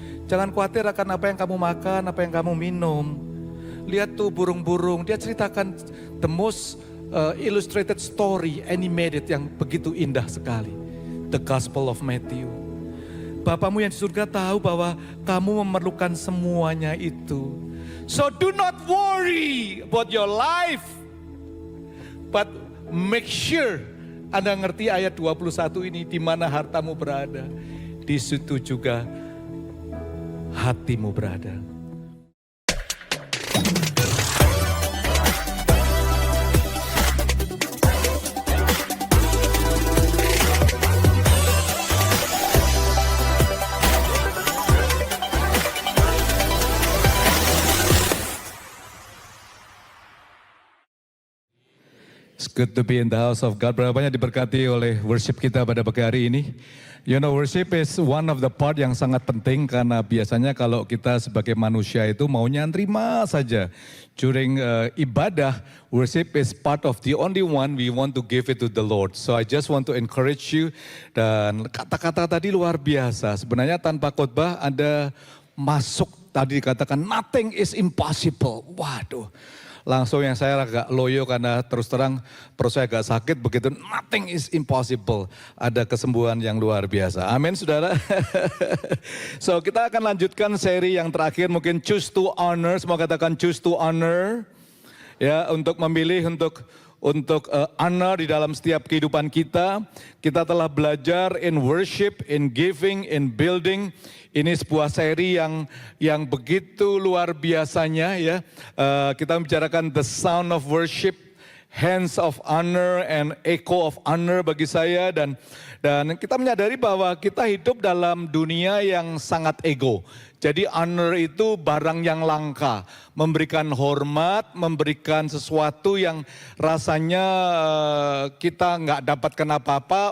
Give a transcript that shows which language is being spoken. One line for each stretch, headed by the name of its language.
Indonesian: Jangan khawatir akan apa yang kamu makan, apa yang kamu minum. Lihat tuh burung-burung, dia ceritakan
English: the most illustrated story, animated
Indonesian: yang begitu indah sekali.
English: The Gospel of Matthew.
Indonesian: Bapamu yang di surga tahu bahwa kamu memerlukan semuanya itu.
English: So do not worry about your life. But make sure
Indonesian: Anda ngerti ayat 21 ini, di mana hartamu berada. Di situ juga hatimu berada.
English: It's good to be in the house of God.
Indonesian: Berapa banyak diberkati oleh worship kita pada pagi hari ini.
English: You know, worship is one of the part
Indonesian: yang sangat penting karena biasanya kalau kita sebagai manusia itu maunya nerima saja.
English: During
Indonesian: ibadah,
English: worship is part of the only one we want to give it to the Lord. So I just want to encourage you.
Indonesian: Dan kata-kata tadi luar biasa. Sebenarnya tanpa khotbah Anda masuk tadi dikatakan
English: nothing is impossible.
Indonesian: Waduh. Langsung yang saya agak loyo karena terus terang perut saya agak sakit begitu.
English: Nothing is impossible.
Indonesian: Ada kesembuhan yang luar biasa. Amin saudara. So kita akan lanjutkan seri yang terakhir mungkin
English: choose to honor.
Indonesian: Semua katakan
English: choose to honor.
Indonesian: Ya, untuk memilih untuk honor di dalam setiap kehidupan kita. Kita telah belajar
English: in worship, in giving, in building.
Indonesian: Ini sebuah seri yang begitu luar biasanya ya. Kita membicarakan
English: the sound of worship, hands of honor
Indonesian: and echo of honor bagi saya dan kita menyadari bahwa kita hidup dalam dunia yang sangat ego. Jadi honor itu barang yang langka, memberikan hormat, memberikan sesuatu yang rasanya kita nggak dapatkan apa-apa.